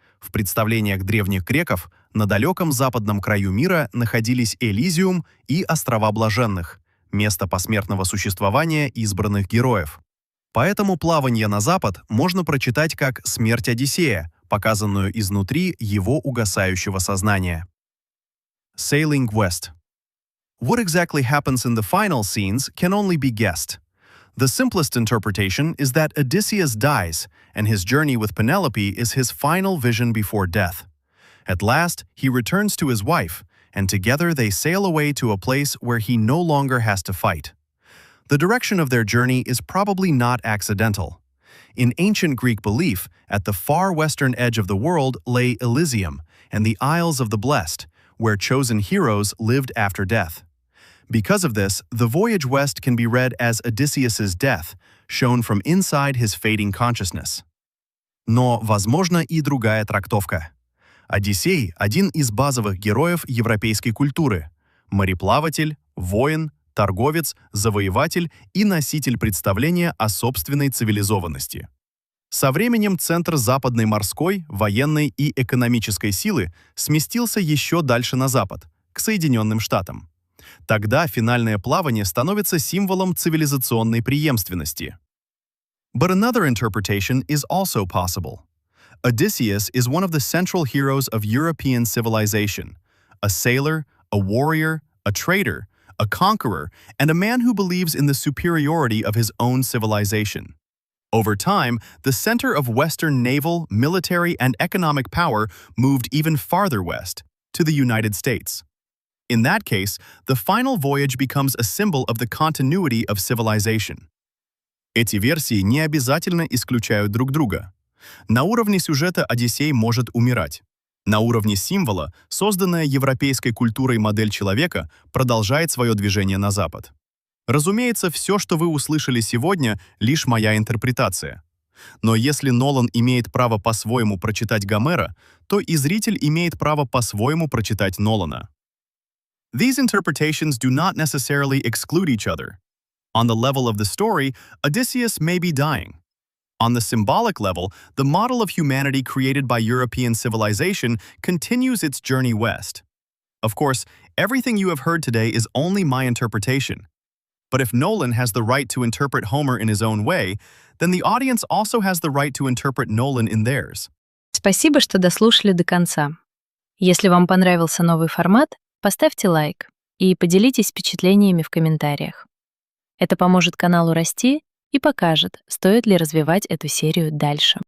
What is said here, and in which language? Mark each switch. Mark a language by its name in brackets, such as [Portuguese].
[Russian] В представлениях древних греков на далеком западном краю мира находились Элизиум и Острова Блаженных, место посмертного существования избранных героев. Поэтому плавание на запад можно прочитать как смерть Одиссея, показанную изнутри его угасающего сознания. [English] Sailing west. What exactly happens in the final scenes can only be guessed. The simplest interpretation is that Odysseus dies, and his journey with Penelope is his final vision before death. At last, he returns to his wife, and together they sail away to a place where he no longer has to fight. The direction of their journey is probably not accidental. In ancient Greek belief, at the far western edge of the world lay Elysium and the Isles of the Blessed, where chosen heroes lived after death. Because of this, the voyage west can be read as Odysseus's death, shown from inside his fading consciousness. [Russian] Но возможна и другая трактовка. Одиссей – один из базовых героев европейской культуры. Мореплаватель, воин, торговец, завоеватель и носитель представления о собственной цивилизованности. Со временем центр западной морской, военной и экономической силы сместился еще дальше на запад, к Соединенным Штатам. Тогда финальное плавание становится символом цивилизационной преемственности. [English] But another interpretation is also possible. Odysseus is one of the central heroes of European civilization, a sailor, a warrior, a trader, a conqueror, and a man who believes in the superiority of his own civilization. Over time, the center of Western naval, military, and economic power moved even farther west, to the United States. In that case, the final voyage becomes a symbol of the continuity of civilization. [Russian] Эти версии не обязательно исключают друг друга. На уровне сюжета Одиссей может умирать. На уровне символа, созданная европейской культурой модель человека, продолжает свое движение на запад. Разумеется, все, что вы услышали сегодня, лишь моя интерпретация. Но если Нолан имеет право по-своему прочитать Гомера, то и зритель имеет право по-своему прочитать Нолана. [English] These interpretations do not necessarily exclude each other. On the level of the story, Odysseus may be dying. On the symbolic level, the model of humanity created by European civilization continues its journey west. Of course, everything you have heard today is only my interpretation. But if Nolan has the right to interpret Homer in his own way, then the audience also has the right to interpret Nolan in theirs. [Russian] Спасибо, что дослушали до конца. Если вам понравился новый формат, поставьте лайк и поделитесь впечатлениями в комментариях. Это поможет каналу расти и покажет, стоит ли развивать эту серию дальше.